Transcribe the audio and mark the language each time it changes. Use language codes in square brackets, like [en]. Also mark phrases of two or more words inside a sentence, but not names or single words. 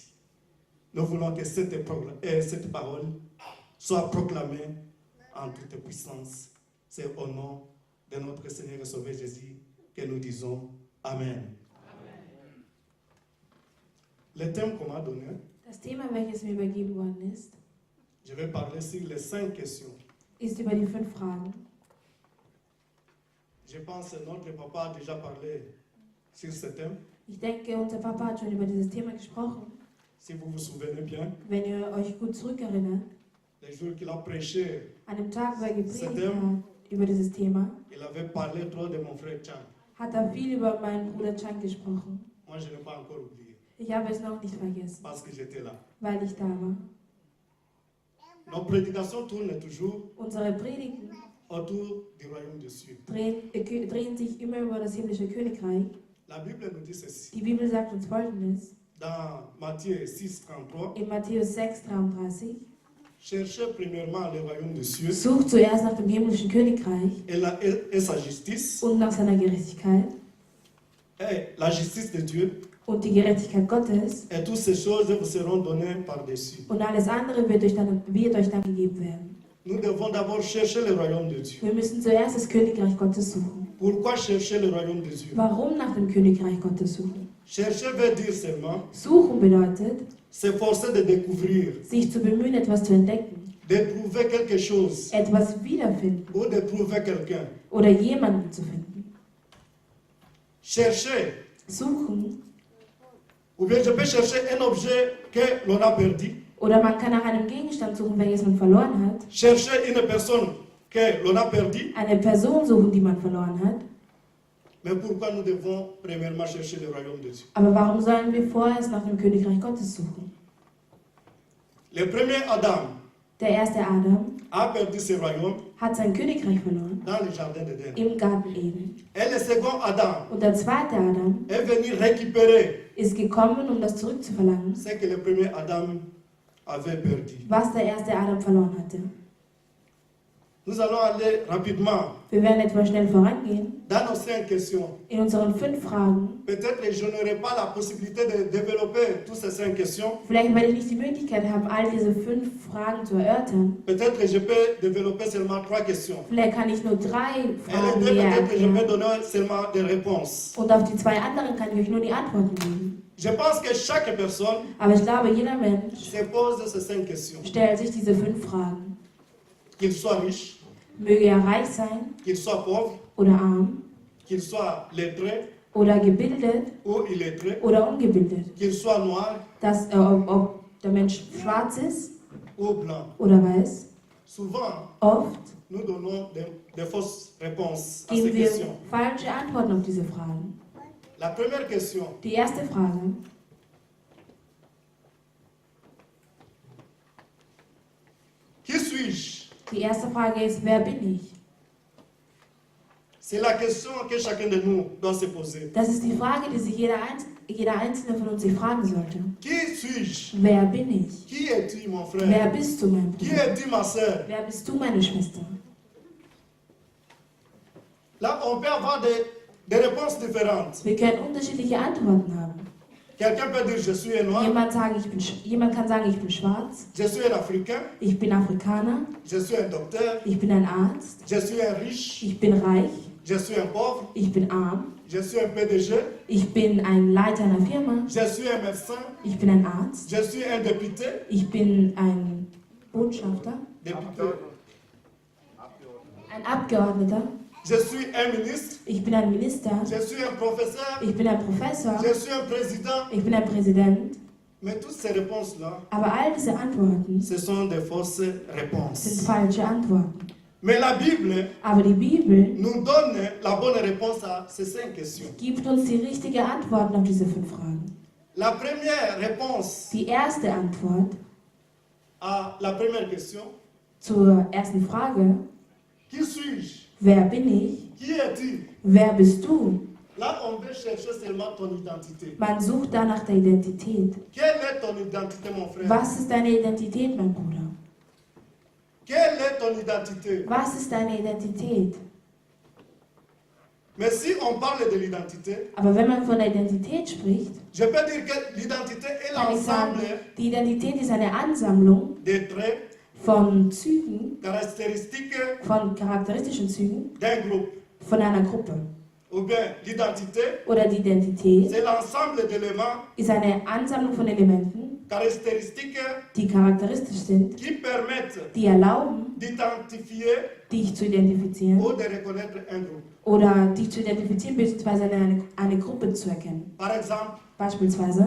[fr] Nous voulons que cette parole soit proclamée en toute puissance. C'est au nom de notre Seigneur et Sauveur Jésus que nous disons Amen. Le thème qu'on m'a donné, [de] Das Thema, welches mir übergeben worden ist, [fr] je vais parler sur les 5 questions. [de] ist über die 5 Fragen. [fr] Je pense que notre papa a déjà parlé sur ce thème. [de] Ich denke, unser Papa hat schon über dieses Thema gesprochen. [fr] Si vous vous souvenez bien, [de] Wenn ihr euch gut zurückerinnert, [fr] le jour qu'il a prêché, [de] an dem Tag, wo er gepredigt Seitdem- hat über dieses Thema, [fr] il avait parlé trop de mon frère Chan. [de] hat er viel über meinen Bruder Chan gesprochen. [fr] Moi, je n'ai pas encore oublié, [de] Ich habe es noch nicht vergessen, [fr] parce que j'étais là. [de] weil ich da war. [fr] Nos prédications tournent toujours [de] Unsere Predigten [fr] autour du royaume des cieux. [de] drehen sich immer über das himmlische Königreich. [fr] La Bible nous dit ceci. [de] Die Bibel sagt uns Folgendes [fr] Dans Matthieu 6, 33, [de] in Matthäus 6,33: [fr] cherchez premièrement le royaume des cieux [de] Sucht zuerst nach dem himmlischen Königreich [fr] et sa justice, [de] und nach seiner Gerechtigkeit [fr] et la justice de Dieu, [de] und die Gerechtigkeit Gottes, [fr] et toutes ces choses vous seront données par-dessus. [de] und alles andere wird euch dann gegeben werden. [fr] Nous devons d'abord chercher le royaume de Dieu. [de] Wir müssen zuerst das Königreich Gottes suchen. [fr] Pourquoi chercher le royaume de Dieu? [de] Warum nach dem Königreich Gottes suchen? [fr] Chercher veut dire seulement [de] Suchen bedeutet, [fr] s'efforcer de découvrir, [de] sich zu bemühen, etwas zu entdecken, [fr] d'éprouver quelque chose [de] etwas wiederfinden [fr] ou d'éprouver quelqu'un. [de] oder jemanden zu finden. [fr] Chercher, [de] Suchen, [fr] ou bien je peux chercher un objet que l'on a perdu. [de] oder man kann nach einem Gegenstand suchen, welches man verloren hat. [fr] Chercher une personne que l'on a perdue. [de] Eine Person suchen, die man verloren hat. [fr] Mais pourquoi nous devons premièrement chercher le royaume de Dieu? [de] Aber warum sollen wir vorerst nach dem Königreich Gottes suchen? [fr] Le premier Adam [de] Der erste Adam [fr] a perdu ce royaume [de] hat sein Königreich verloren [fr] dans le jardin d'Éden. [de] im Garten Eden. [fr] Et le second Adam [de] Und der zweite Adam [fr] est venu récupérer [de] ist gekommen, um das zurückzuverlangen, [fr] ce que le premier Adam avait perdu. [de] was der erste Adam verloren hatte. [fr] Nous allons aller rapidement [de] Wir werden etwas schnell vorangehen [fr] dans nos 5 questions. [de] in unseren 5 Fragen. [fr] Peut-être que je n'aurai pas la possibilité de développer toutes ces 5 questions. [de] Vielleicht werde ich nicht die Möglichkeit haben, all diese 5 Fragen zu erörtern. [fr] Peut-être que je peux développer seulement 3 questions. [de] Vielleicht kann ich nur 3 [fr] Et les [de] Fragen [fr] deux, [de] näher [fr] peut-être que je peux [de] erklären. [fr] donner seulement des réponses. [de] Und auf die 2 anderen kann ich euch nur die Antworten geben. [fr] Je pense que chaque personne [de] Aber ich glaube, jeder Mensch [fr] se pose ces 5 questions. [de] stellt sich diese 5 Fragen. [fr] Qu'il soit riche, [de] Möge er reich sein [fr] qu'il soit pauvre, [de] oder arm, [fr] qu'il soit lettré [de] oder gebildet [fr] ou illettré, [de] oder ungebildet. [fr] qu'il soit noir [de] Ob der Mensch schwarz ist [fr] ou blanc. [de] oder weiß. [fr] Souvent, [de] Oft [fr] nous donnons des fausses réponses à ces [de] geben wir [fr] questions. [de] falsche Antworten auf diese Fragen. [fr] La première question, [de] Die erste Frage: [fr] qui suis-je? [de] Die erste Frage ist, wer bin ich? [fr] C'est la question que chacun de nous doit se poser. [de] Das ist die Frage, die sich jeder Einzelne von uns sich fragen sollte. [fr] Qui suis-je? [de] Wer bin ich? [fr] Qui es-tu, mon frère? [de] Wer bist du, mein [fr] Qui [de] Bruder? [fr] es-tu, ma sœur? [de] Wer bist du, meine Schwester? [fr] Là, on peut avoir des réponses différentes. [de] Wir können unterschiedliche Antworten haben. [fr] Quelqu'un peut dire, je suis un noir, [de] Jemand kann sagen, ich bin schwarz, [fr] je suis un africain, [de] ich bin Afrikaner, [fr] je suis un docteur, [de] ich bin ein Arzt, [fr] je suis un riche, [de] ich bin reich, [fr] je suis un pauvre, [de] ich bin arm, [fr] je suis un PDG, [de] ich bin ein Leiter einer Firma, [fr] je suis un médecin, [de] ich bin ein Arzt, [fr] je suis un député, [de] ich bin ein Botschafter, [fr] député, [de] ein Abgeordneter, [fr] je suis un ministre, [de] ich bin ein Minister, [fr] je suis un professeur, [de] ich bin ein Professor, [fr] je suis un président. [de] ich bin ein Präsident. [fr] Mais toutes ces réponses-là, [de] Aber all diese Antworten [fr] ce sont des fausses [de] sind [fr] réponses. [de] falsche Antworten. [fr] Mais la Bible [de] Aber die Bibel [fr] nous donne la bonne réponse à ces 5 questions. [de] gibt uns die richtige Antwort auf diese 5 Fragen. [fr] La première réponse [de] Die erste Antwort [fr] à la première question, [de] zur ersten Frage: [fr] qui suis-je? [de] Wer bin ich? [fr] Qui es-tu? [de] Wer bist du? [fr] Là, on veut chercher seulement ton identité. [de] Man sucht danach der Identität. [fr] Quelle est ton identité, mon frère? [de] Was ist deine Identität, mein Bruder? [fr] Quelle est ton identité? [de] Was ist deine Identität? [fr] Mais si on parle de l'identité, [de] Aber wenn man von der Identität spricht, [fr] je peux dire que l'identité est [de] kann ich sagen, [fr] l'ensemble [de] die Identität ist eine Ansammlung [fr] des traits, [de] von Zügen, [fr] caractéristiques [de] von charakteristischen Zügen [fr] d'un groupe. [de] von einer Gruppe. [fr] Ou bien l'identité, [de] Oder die Identität [fr] c'est l'ensemble d'éléments, [de] ist eine Ansammlung von Elementen, [fr] caractéristiques [de] die charakteristisch sind, [fr] qui permettent [de] die erlauben, [fr] d'identifier [de] dich zu identifizieren [fr] ou de reconnaître un groupe. [de] oder dich zu identifizieren bzw. eine Gruppe zu erkennen. [fr] Par exemple, [de] Beispielsweise,